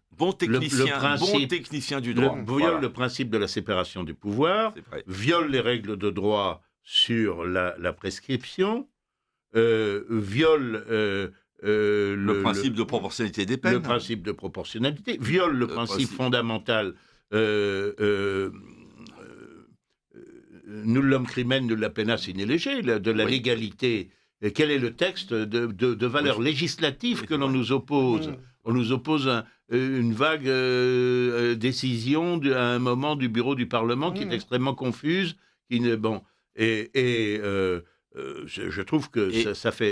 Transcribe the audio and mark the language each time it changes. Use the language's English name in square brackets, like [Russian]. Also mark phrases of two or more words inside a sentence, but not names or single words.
[French] bon technicien du droit, viole le principe de la séparation du pouvoir, viole les règles de droit sur la prescription, viole le principe de proportionnalité des peines. Le principe de proportionnalité, viole le principe fondamental [Latin] nullum crimen nulla pena sine lege, [French] de la légalité. Et quel est le texte de valeur législative que l'on nous oppose? On nous oppose une vague décision à un moment du bureau du Parlement qui est extrêmement confuse, je trouve que ça fait...